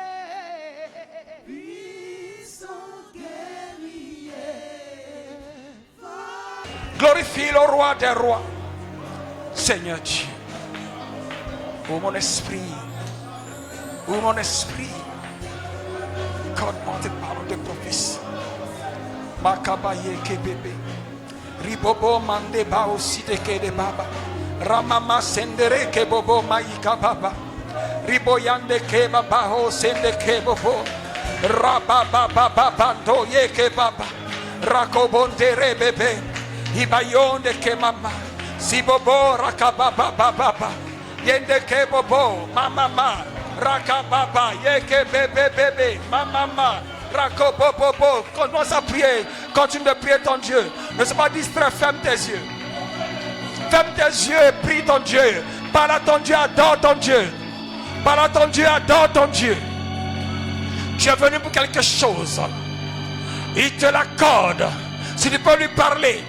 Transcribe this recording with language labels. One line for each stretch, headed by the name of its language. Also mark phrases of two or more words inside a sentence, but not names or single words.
French: Puissant guerrier. Glorifie le roi des rois. Seigneur Dieu. Oh mon esprit. Oh mon esprit. Accorde-moi tes paroles de prophétie. Makabaye kebebe. Ribobo mande ba aussi de ke de baba. Ramama sendere ke bobo maika baba. Riboyande ke baba ho sende ke bobo. Rababa baba bando ye ke baba. Rakobondere bebe. Ibayonde ke mama. Si bobo rakababa baba. Yende ke bobo mama. Rakababa ye ke bebe bebe mama. Rakobobobo, commence à prier. Continue de prier ton Dieu. Ne sois pas distrait, ferme tes yeux. Ferme tes yeux et prie ton Dieu. Parle à ton Dieu, adore ton Dieu. Parle à ton Dieu, adore ton Dieu. Tu es venu pour quelque chose. Il te l'accorde. Si tu peux lui parler.